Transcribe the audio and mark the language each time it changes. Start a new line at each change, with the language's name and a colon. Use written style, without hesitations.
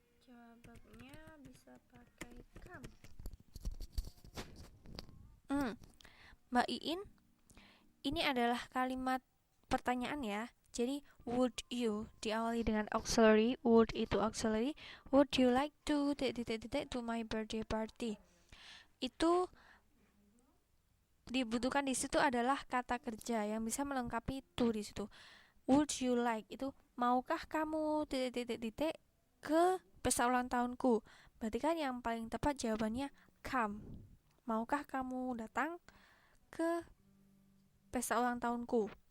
Indonesian: Jawabannya bisa pakai come. Mbak Iin, ini adalah kalimat pertanyaan ya. Jadi would you diawali dengan auxiliary. Would itu auxiliary.
English: Would you like to to my birthday party?
Indonesian: Itu dibutuhkan di situ adalah kata kerja yang bisa melengkapi to di situ.
English: Would you like
Indonesian: itu maukah kamu ke pesta ulang tahunku? Berarti kan yang paling tepat jawabannya come. Maukah kamu datang ke pesta ulang tahunku?